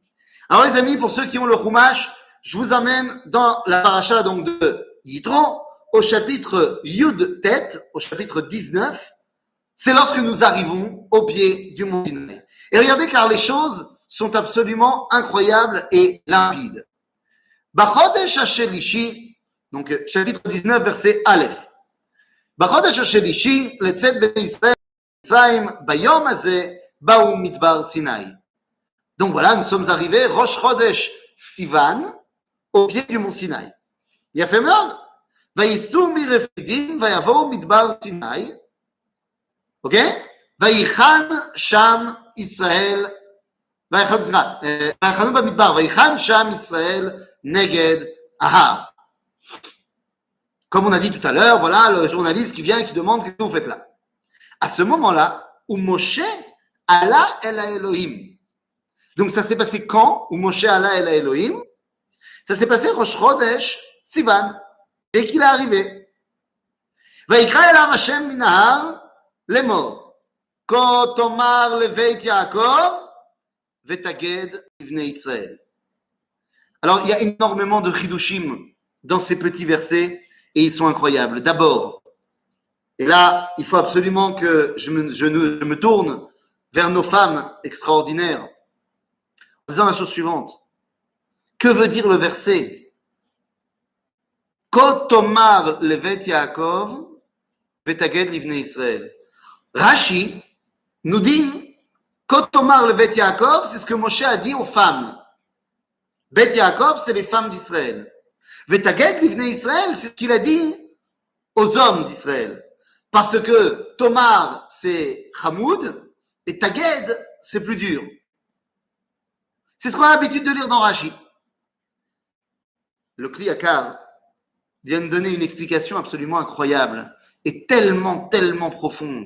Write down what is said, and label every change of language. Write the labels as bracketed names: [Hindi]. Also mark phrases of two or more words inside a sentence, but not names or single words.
[French] Alors les amis, pour ceux qui ont le Chumash, je vous amène dans la paracha donc de Yitro, au chapitre [Hebrew] יוד טית, [French] au chapitre 19. C'est lorsque nous arrivons au pied du mont Sinaï. Et regardez, car les choses sont absolument incroyables et limpides. [Hebrew] בחודש השלישי, [French] donc chapitre 19, verset Aleph. [Hebrew] בחודש השלישי לצאת בני ישראל מצרים ביום הזה באו מדבר סיני. [French] Donc voilà, nous sommes arrivés, [Hebrew] ראש חודש סיון, [French] au pied du mont Sinaï. [Hebrew] יפה מאוד. וייסעו מרפידים ויבואו מדבר סיני, אוקיי? ויחן שם ישראל, ויחנו במדבר, ויחן שם ישראל נגד ההר. [French] Comme on a dit tout à l'heure, voilà le journaliste qui vient et qui demande qu'est-ce que vous faites là. À ce moment-là, où Moshe [Hebrew] עלה אל אלוהים. [French] Donc ça s'est passé quand? Où Moshe [Hebrew] עלה אל אלוהים? [French] Ça s'est passé [Hebrew] ראש חודש סיון, [French] dès qu'il est arrivé. [Hebrew] ויקרא אליו השם מן ההר לאמור, כה תאמר לבית יעקב ותגד לבני ישראל. [French] Alors il y a énormément de chidushim dans ces petits versets et ils sont incroyables. D'abord, et là il faut absolument que je me tourne vers nos femmes extraordinaires en disant la chose suivante. Que veut dire le verset? [Hebrew] כה תאמר לבית יעקב ותגיד לבני ישראל. Rashi nous dit כה תאמר לבית יעקב, [French] c'est ce que Moshe a dit aux femmes. Bet Yaakov, c'est les femmes d'Israël. [Hebrew] ותגיד לבני ישראל, [French] c'est ce qu'il a dit aux hommes d'Israël. Parce que Tomar, c'est Hamoud, et Taged, c'est plus dur. C'est ce qu'on a l'habitude de lire dans Rashi. Le Kli Yakar vient de donner une explication absolument incroyable et tellement, tellement profonde.